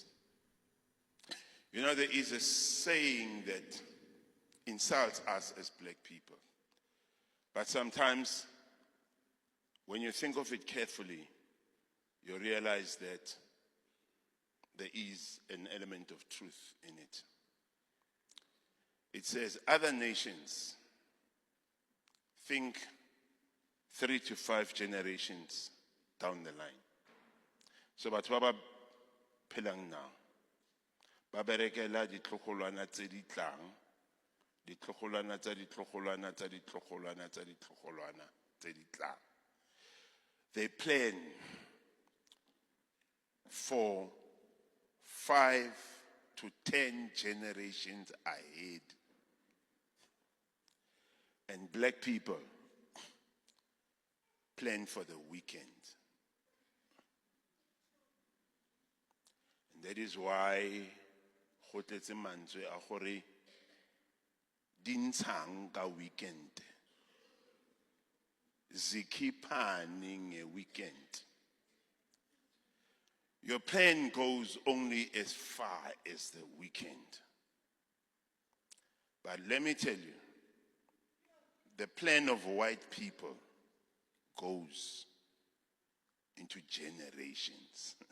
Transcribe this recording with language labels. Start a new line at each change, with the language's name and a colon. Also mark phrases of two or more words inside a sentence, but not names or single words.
English: You know, there is a saying that insults us as black people, but sometimes when you think of it carefully, you realize that there is an element of truth in it. It says other nations think 3 to 5 generations down the line. So but
Tswana: baba phelang now ba berekela ditlogolwana tse di tlang, ditlogolwana tsa ditlogolwana tsa ditlogolwana tsa ditlogolwana tse di tlang.
English: They plan for 5 to 10 generations ahead. And black people plan for the weekend. And that is why
Tswana: go tletse mantswe a gore di ntshang ka weekend,
Zulu: zikhiphane weekend.
English: Your plan goes only as far as the weekend. But let me tell you, the plan of white people goes into generations.